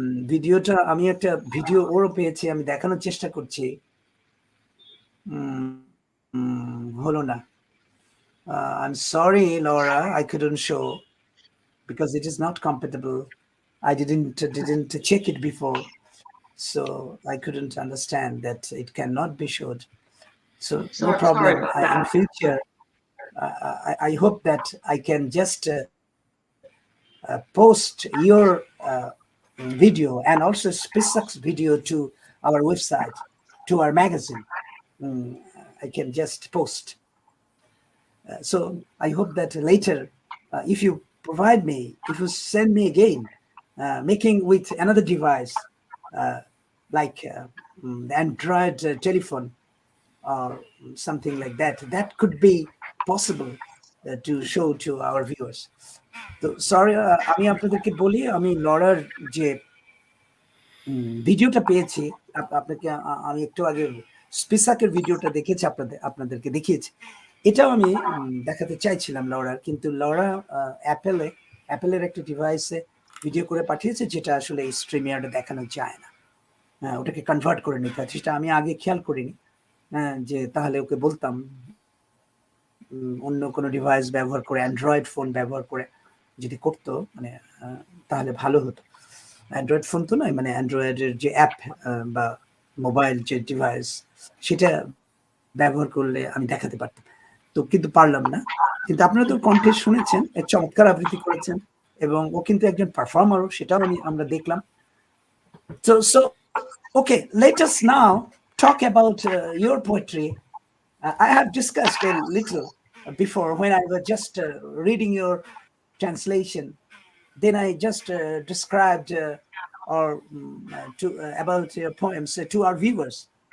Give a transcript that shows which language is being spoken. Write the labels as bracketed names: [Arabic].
[Bangla] ভিডিওটা আমি একটা ভিডিও ওরও পেয়েছি, আমি দেখানোর চেষ্টা করছি, হলো না। [English] I'm sorry, Laura, I couldn't show because it is not compatible. I didn't check it before, so I couldn't understand that it cannot be showed. So no Sorry problem. about In that. future, I hope that I can just post your video and also Spisak's video to our website, to our magazine. I can just post. So I hope that later, if you provide me, if you send me again, making with another device, like the Android telephone or something like that, that could be possible to show to our viewers. [Bangla] তো sorry, আমি আপনাদেরকে বলি, আমি Lawler যে ভিডিওটা পেয়েছি, আপনাকে আমি একটু আগে স্পিসাকের ভিডিওটা দেখেছি, আপনাদেরকে দেখিয়েছি। এটাও আমি দেখাতে চাইছিলাম লরার, কিন্তু লরা অ্যাপেলের একটা ডিভাইসে ভিডিও করে পাঠিয়েছে, যেটা আসলে স্ট্রিমিয়ার্ডে দেখানো যায় না। ওটাকে কনভার্ট করে নিতে হয়, সেটা আমি আগে খেয়াল করিনি। যে তাহলে ওকে বলতাম অন্য কোনো ডিভাইস ব্যবহার করে, অ্যান্ড্রয়েড ফোন ব্যবহার করে যদি করতো, মানে তাহলে ভালো হতো। অ্যান্ড্রয়েড ফোন তো নয়, মানে অ্যান্ড্রয়েডের যে অ্যাপ বা মোবাইল যে ডিভাইস, সেটা ব্যবহার করলে আমি দেখাতে পারতাম, তো কিন্তু পারলাম না। কিন্তু আপনারা তো কণ্ঠে শুনেছেন, চমৎকার আবৃত্তি করেছেন, এবং ও কিন্তু একজন পারফর্মারও, সেটাও আমরা দেখলাম। [English] So okay, let us now talk about your poetry. I have discussed a little before when I was just reading your translation. Then I just described about your poems to our viewers.